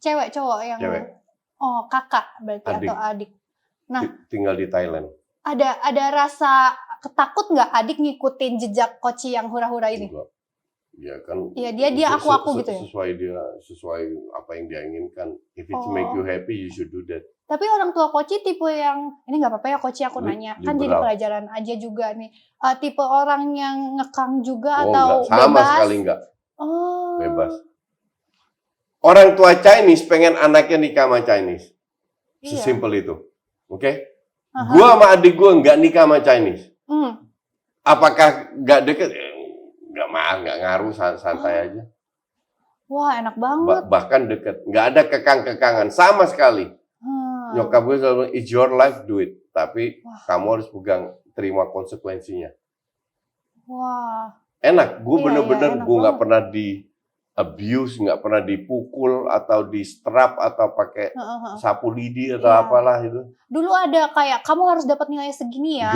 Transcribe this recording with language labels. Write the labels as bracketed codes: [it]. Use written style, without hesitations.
[id] Cewek, cowok yang. Cewek. Oh, kakak berarti adik. Atau adik. Nah, tinggal di Thailand. Ada rasa ketakut nggak adik ngikutin jejak Coach yang hura-hura ini? Enggak. Ya kan. Iya, dia aku gitu ya. Sesuai apa yang dia inginkan. [en] If it make you happy, you should do that. [id] Tapi orang tua Coach tipe yang ini nggak apa-apa ya Coach, aku nanya kan jadi pelajaran aja juga nih. Tipe orang yang ngekang juga atau enggak. Sama bebas? Sekali enggak. Bebas. Orang tua Chinese pengen anaknya nikah sama Chinese. Sesimpel itu. Oke? Gua sama adik gua nggak nikah sama Chinese. Apakah nggak deket? Nggak ngaruh, santai aja. Wah, enak banget. Bahkan deket, nggak ada kekang-kekangan sama sekali. Nyokap gue selalu, [en] it's your life, do it. [id] Tapi kamu harus terima konsekuensinya. Wah. Enak, gue bener-bener gue nggak pernah di abuse, nggak pernah dipukul atau di strap atau pakai sapu lidi atau apalah itu. Dulu ada kayak kamu harus dapat nilai segini ya.